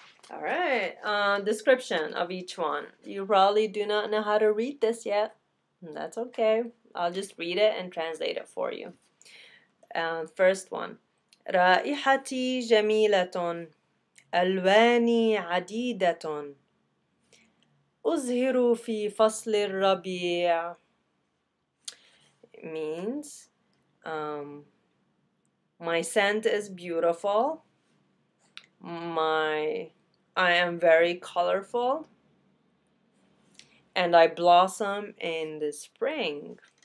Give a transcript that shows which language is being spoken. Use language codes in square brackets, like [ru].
[en] All right, description of each one. You probably do not know how to read this yet. That's okay. I'll just read it and translate it for you. First one. [ar] رائحتي جميلة ألواني عديدة أزهر في فصل الربيع. [en] It means my scent is beautiful. I am very colorful. And I blossom in the spring.